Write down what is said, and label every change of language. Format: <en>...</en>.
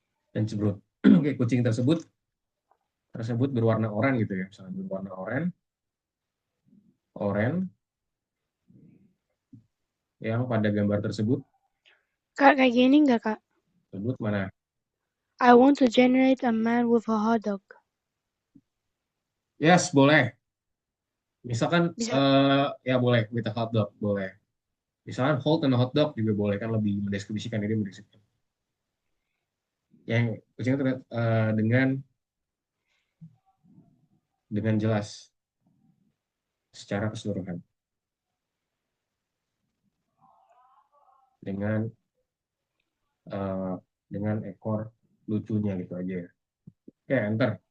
<id>Dan sebelum oke, kucing tersebut berwarna oranye gitu ya. Misalnya berwarna oranye, oranye yang pada gambar Kak, kayak gini nggak, Kak? tersebut mana?</id> <en>I want to generate a man with a hot dog. Yes,</en> <id>boleh. Misalkan Bisa. ya boleh</id> <en>with a hot dog, boleh.</en> <id>Misalkan</id> <en>hold and a hot dog</en> <id>juga boleh, kan lebih mendeskripsikan ini mendeskripsikan. Yang kucing terlihat dengan jelas secara keseluruhan dengan eh, dengan ekor lucunya gitu aja ya. Oke, enter.</id>